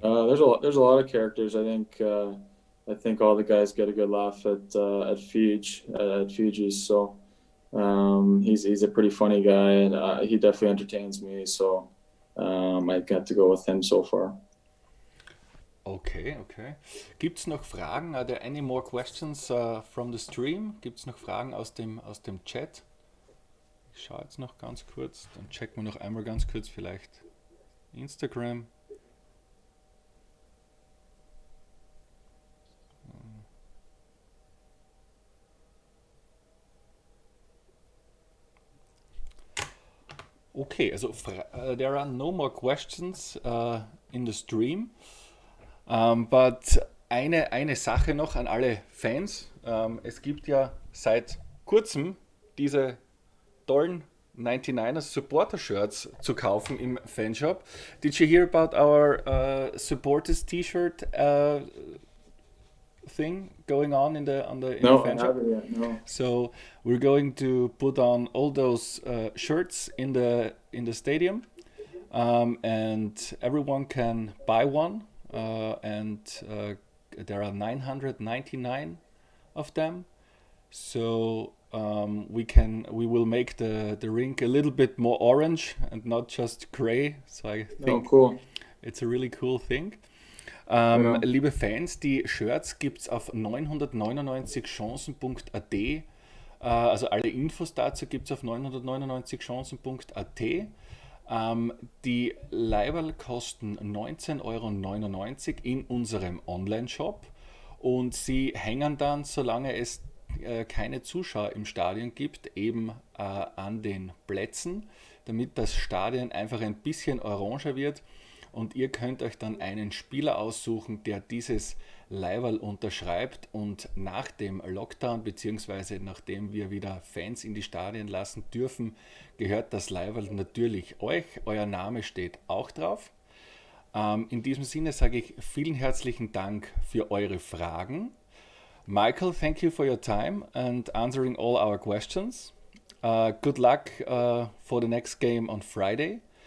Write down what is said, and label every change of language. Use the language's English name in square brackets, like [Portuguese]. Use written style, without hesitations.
[English] there's a lot of characters. I think all the guys get a good laugh at Fiji. So he's a pretty funny guy, and he definitely entertains me. So I got to go with him so far. [German] Okay, okay. Gibt's noch Fragen? [English] Are there any more questions from the stream? [German] Gibt's noch Fragen aus dem Chat? Ich schaue jetzt noch ganz kurz, dann checken wir noch einmal ganz kurz vielleicht Instagram. [English] Okay, also there are no more questions in the stream. [German] But eine Sache noch an alle Fans. Es gibt ja seit kurzem diese tollen 99ers Supporter Shirts zu kaufen im Fanshop. [English] Did you hear about our Supporters T-Shirt thing going on in the No, I fanshop? haven't yet. No. So we're going to put on all those shirts in the stadium, and everyone can buy one. And there are 999 of them. So we will make the rink a little bit more orange and not just gray. So I Oh, think cool. it's a really cool thing. Right on. [German] Liebe Fans, die Shirts gibt's auf 999chancen.at. Also alle Infos dazu gibt's auf 999chancen.at. Die Leiberl kosten 19,99 € in unserem Online-Shop und sie hängen dann, solange es keine Zuschauer im Stadion gibt, eben an den Plätzen, damit das Stadion einfach ein bisschen oranger wird. Und ihr könnt euch dann einen Spieler aussuchen, der dieses Leiberl unterschreibt, und nach dem Lockdown bzw. nachdem wir wieder Fans in die Stadien lassen dürfen, gehört das Leiberl natürlich euch. Euer Name steht auch drauf. In diesem Sinne sage ich vielen herzlichen Dank für eure Fragen. [English] Michael, thank you for your time and answering all our questions. Good luck for the next game on Friday.